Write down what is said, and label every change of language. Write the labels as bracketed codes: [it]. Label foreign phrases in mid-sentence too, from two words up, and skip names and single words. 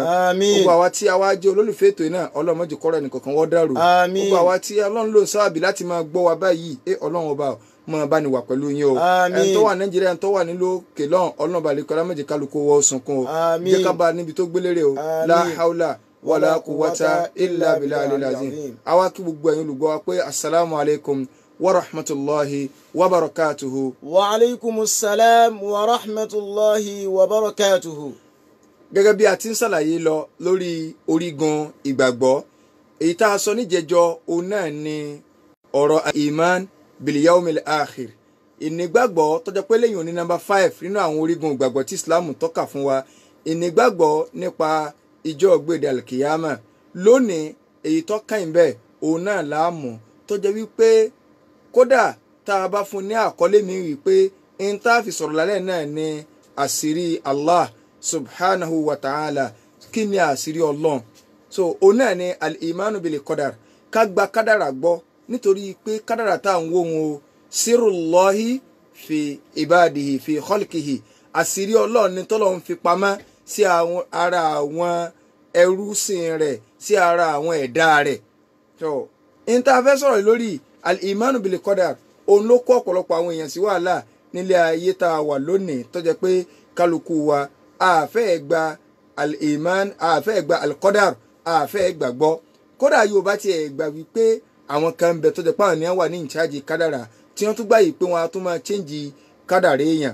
[yo] Gbogbo àwa tí a wá jẹ́ olólùfẹ́ ètò náà Ọlọ́run má jẹ́ kọ́rọ̀ ẹnìkankan wọ́n dàrú. Gbogbo àwa tí Ọlọ́run lò sábàbí láti máa gbọ́ wa báyìí Ọlọ́run ọba máa bá ní wà pẹ̀lú yín o. Ẹni tó wà Nàìjíríà ẹni tó wà nílùú òkè lọ́hùn Ọlọ́ọ̀bàlẹ́kọ́lá má jẹ́ kálukú wọ́ sunkún o. Jẹ́ ká bá níbi tó gbélére o. [ar] لا حول ولا قوة إلا بالله العظيم. [yo] Àwa kí gbogbo ẹ̀yin olùgbọ́ wa pé [ar] السلام عليكم ورحمة الله وبركاته. وعليكم السلام ورحمة الله وبركاته. [yo] Gẹ́gẹ́ bí a ti ń ṣàlàyé lọ lórí orígun ìgbàgbọ́, èyí tá a sọ níjẹjọ òun náà ni ọ̀rọ̀ [ar] إيمان باليوم الآخر. [yo] Ìnígbàgbọ́ tó jẹ́ pé lẹ́yìn òní number 5 nínú àwọn orígun ìgbàgbọ́ tí Islam tọ́ka fún wa. Ìnígbàgbọ́ nípa ìjọ́ ògbéde alkiyama. Lónìí èyí tó kàn bẹ́ẹ̀ òun náà láàmú tó jẹ́ wípé kódà tá a bá fún ní àkọlé mi wípé n tá a fi sọ̀rọ̀ lálẹ́ náà ni àṣírí [ar] الله سبحانه وتعالى. [yo] Kí ni àṣírí Ọlọ́run? So òun náà ni [ar] الإيمان بالقدر. [yo] Ká gba kádàrà gbọ́ nítorí pé kádàrà tá à ń wò wọn o [ar] سر الله في عباده في خلقه. [yo] Àṣírí Ọlọ́run ni tọ́lọ́run fi pamọ́ sí ara àwọn ẹrúsìn rẹ̀, sí ara àwọn ẹ̀dá rẹ̀. So n tá a fẹ́ sọ̀rọ̀ lórí [ar] الإيمان بالقدر [yo] òun ló kó ọ̀pọ̀lọpọ̀ àwọn èèyàn sí wàhálà nílé ayé tá a wà lónìí tó jẹ́ pé kálukú wa àfẹ́ gba al-iman àfẹ́ gba al-qadar àfẹ́ gbàgbọ́. Kódà Yorùbá tiẹ̀ gbà wípé àwọn kan bẹ tó jẹ́ pé àwọn ènìyàn wà ní ìcháàjì kádàrà tí wọ́n tún gbà yìí pé wọ́n á tún máa chẹ́ǹjì kádàrà èèyàn.